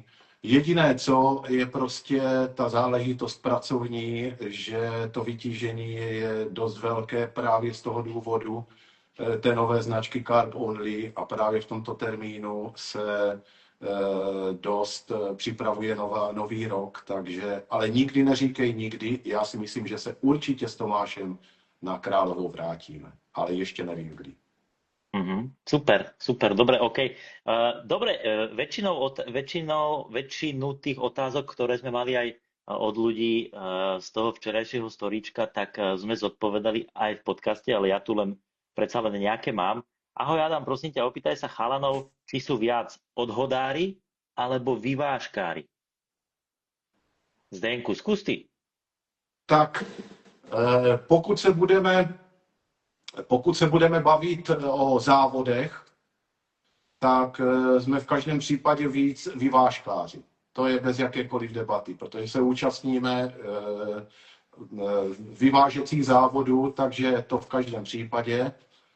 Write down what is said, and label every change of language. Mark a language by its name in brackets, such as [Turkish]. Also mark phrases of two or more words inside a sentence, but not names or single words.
[Czech] Jediné, co je prostě ta záležitost pracovní, že to vytížení je dost velké právě z toho důvodu té nové značky Carb Only a právě v tomto termínu se dost připravuje nový rok, takže, ale nikdy neříkej nikdy, já si myslím, že se určitě s Tomášem na Královou vrátíme, ale ještě nevím kdy. [Slovak] Super, dobre, OK. Dobre, väčšinu tých otázok, ktoré sme mali aj od ľudí z toho včerajšieho storíčka, tak sme zodpovedali aj v podcaste, ale ja tu predsa len nejaké mám. Ahoj Adam, prosím ťa, opýtaj sa chalanov, či sú viac odhodári alebo vyvážkári. Zdenku, skús ty. [Czech] Tak, pokud se budeme bavit o závodech, tak jsme v každém případě víc vyvážkáři. To je bez jakékoliv debaty, protože se účastníme vyvážecích závodů, takže to v každém případě.